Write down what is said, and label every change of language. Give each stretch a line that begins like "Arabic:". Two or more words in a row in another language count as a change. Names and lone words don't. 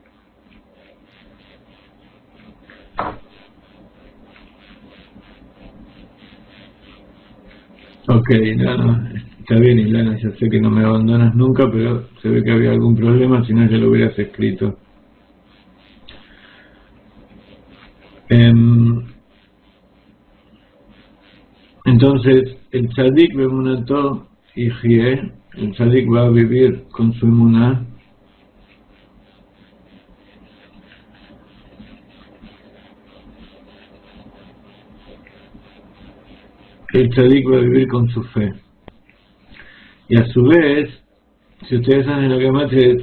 Spanish: Ok, Ilana, está bien Ilana, ya sé que no me abandonas nunca, pero se ve que había algún problema, si no ya lo hubieras escrito. Entonces, el
Hebrew: tzadik beemunato yihye,
Spanish: el tzadik va a vivir con su emuná. El tzadik va a vivir con su fe. Y a su vez, si ustedes hacen la gematria de